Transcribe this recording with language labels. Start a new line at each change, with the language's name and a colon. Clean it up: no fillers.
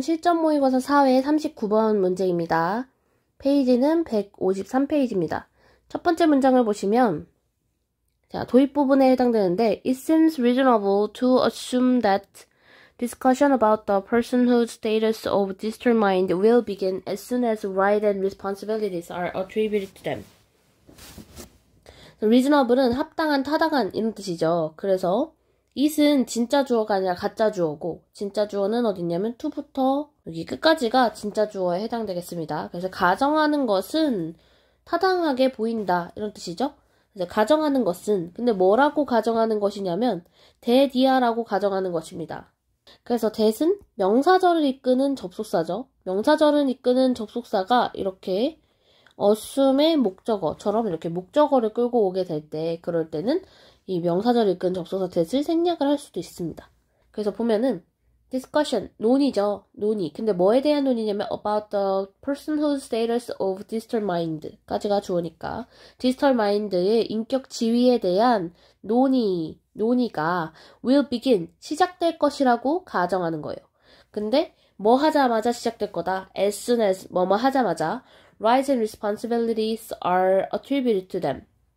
Korean: 실전 모의고사 4회 39번 문제입니다. 페이지는 153페이지입니다. 첫 번째 문장을 보시면, 자, 도입 부분에 해당되는데,
English: It seems reasonable to assume that discussion about the personhood status of determined will begin as soon as right and responsibilities are attributed to them.
Korean: reasonable은 합당한, 타당한 이런 뜻이죠. 그래서 it은 진짜 주어가 아니라 가짜 주어고 진짜 주어는 어딨냐면 to부터 여기 끝까지가 진짜 주어에 해당되겠습니다. 그래서 가정하는 것은 타당하게 보인다 이런 뜻이죠. 그래서 가정하는 것은 근데 뭐라고 가정하는 것이냐면 that이야라고 가정하는 것입니다. 그래서 that은 명사절을 이끄는 접속사죠. 명사절을 이끄는 접속사가 이렇게 assume의 목적어처럼 이렇게 목적어를 끌고 오게 될 때 그럴 때는 이 명사절을 이끈 접속사 that을 생략을 할 수도 있습니다. 그래서 보면은 discussion, 논의죠. 논의. 근데 뭐에 대한 논의냐면
English: about the personhood status of determined
Korean: 까지가 주어니까 determined의 인격 지위에 대한 논의가 will begin, 시작될 것이라고 가정하는 거예요. 근데 뭐 하자마자 시작될 거다.
English: as soon as
Korean: 뭐뭐 하자마자
English: rights and responsibilities are attributed to them.